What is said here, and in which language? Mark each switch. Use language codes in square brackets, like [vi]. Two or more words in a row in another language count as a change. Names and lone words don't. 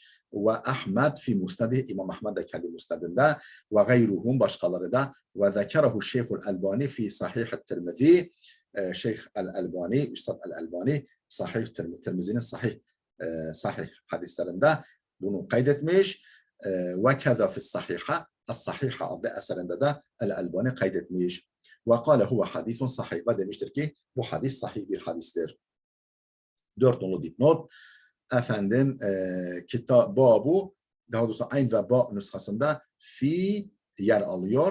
[ar] وأحمد في مسنده, [tr] İmam Ahmed de kendi musnadında [ar] وغيرهم, [tr] başkaları da [ar] وذكره الشيخ الألباني في صحيح الترمذي, [tr] Şeyh el-Albani, Üstad el-Albani sahih Tirmizi'nin sahih hadislerinde bunu kaydetmiş. [ar] وكذا في الصحيحة, [tr] as-sahiha adlı eserinde de el-Albani kaydetmiş. [ar] وقال هو حديث صحيح, [tr] ve demiştir ki bu hadis sahih bir hadistir. 4 nolu dipnot. Efendim babu, daha doğrusu ayn ve ba nüshasında fi yer alıyor.